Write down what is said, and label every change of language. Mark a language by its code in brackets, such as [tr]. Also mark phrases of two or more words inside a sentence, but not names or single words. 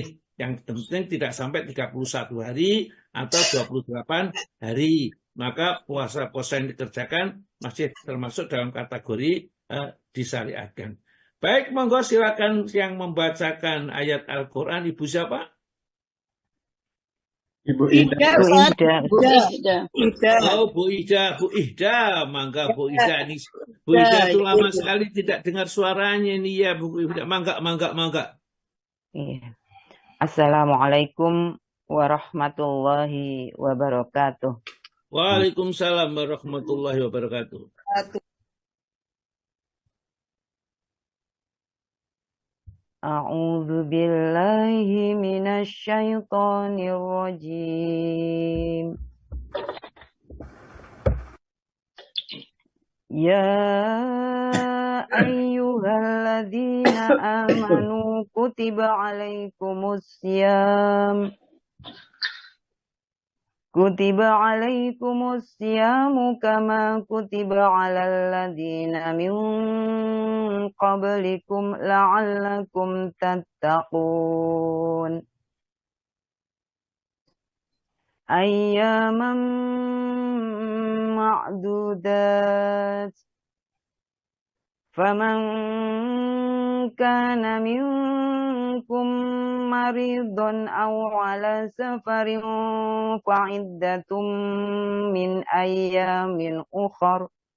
[id] Yang penting tidak sampai 31 hari atau 28 hari. Maka puasa-puasa yang dikerjakan masih termasuk dalam kategori disyariatkan. Baik, monggo silakan yang membacakan ayat Al-Quran. Ibu siapa? Ibu Ida. Bu Ida. Oh, Bu Ida, mangga Bu Ida ini. Bu Ida itu lama sekali tidak dengar suaranya ini, ya, Bu Ida. Mangga. Iya. [ar] السلام عليكم ورحمة الله وبركاته. وعليكم السلام ورحمة الله وبركاته. أعوذ بالله من الشيطان الرجيم. يا أيها الذين آمنوا كتب عليكم الصيام كما كتب على الذين من قبلكم لعلكم تتقون. أياما معدودات فمن كان منكم مريضا أو على سفر فعدة من أيام أخر